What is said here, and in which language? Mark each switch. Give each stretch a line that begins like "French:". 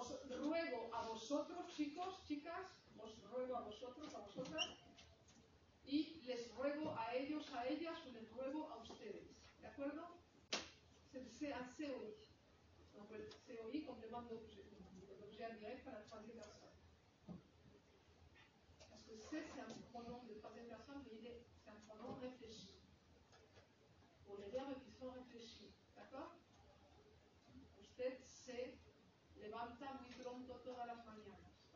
Spanish: ruego a vosotros, chicos, chicas, os ruego a vosotros, a vosotras, y les ruego a ellos, a ellas, o les ruego a ustedes. ¿De acuerdo?
French: C'est un COI. Donc le COI complément d'objet. L'objet indirect à la troisième personne. Parce que c'est un pronom de troisième personne, mais c'est un pronom réfléchi. Pour les verbes qui sont réfléchis. D'accord?
Spanish: Usted se levanta muy pronto todas las mañanas.